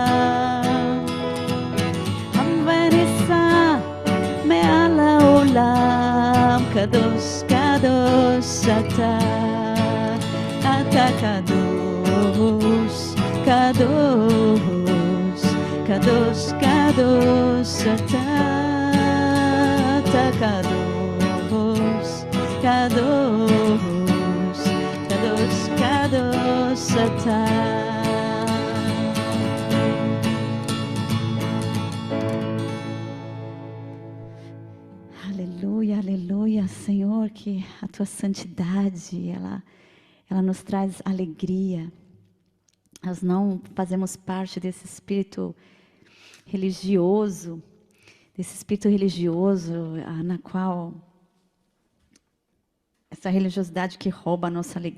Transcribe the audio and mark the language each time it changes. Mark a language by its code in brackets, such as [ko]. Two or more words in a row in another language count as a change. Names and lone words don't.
[he] קם ונישא מעל העולם, קדוש קדוש אתה, אתה קדוש, קדוש, קדוש קדוש אתה, אתה קדוש, קדוש, קדוש קדוש אתה. [pt] Aleluia, aleluia, Senhor, que a tua santidade, ela nos traz alegria. Nós não fazemos parte desse espírito religioso, na qual essa religiosidade que rouba a nossa alegria.